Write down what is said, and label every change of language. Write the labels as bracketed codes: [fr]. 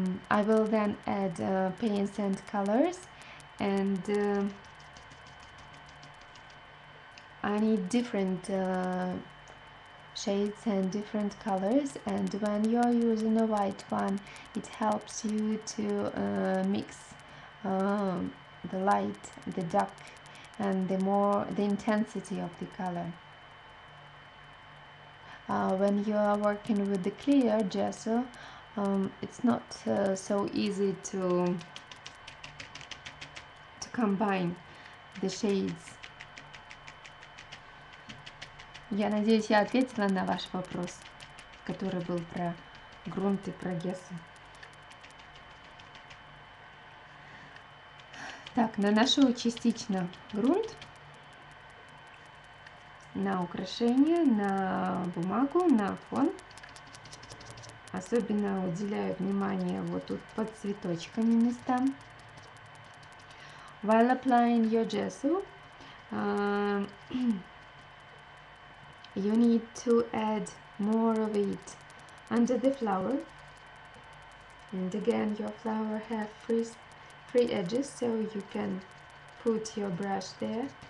[en] I will then add paints and colors, and I need different shades and different colors, and when you're using a white one, it helps you to mix the light, the dark, and the intensity of the color. When you are working with the clear gesso, it's not so easy to combine the shades. [ru] Я надеюсь, я ответила на ваш вопрос, который был про грунт и про гессо. Так, наношу частично грунт на украшение, на бумагу, на фон. Особенно уделяю внимание вот тут под цветочками местам. [en] While applying your gesso, you need to add more of it under the flower, and again your flower have free edges, so you can put your brush there.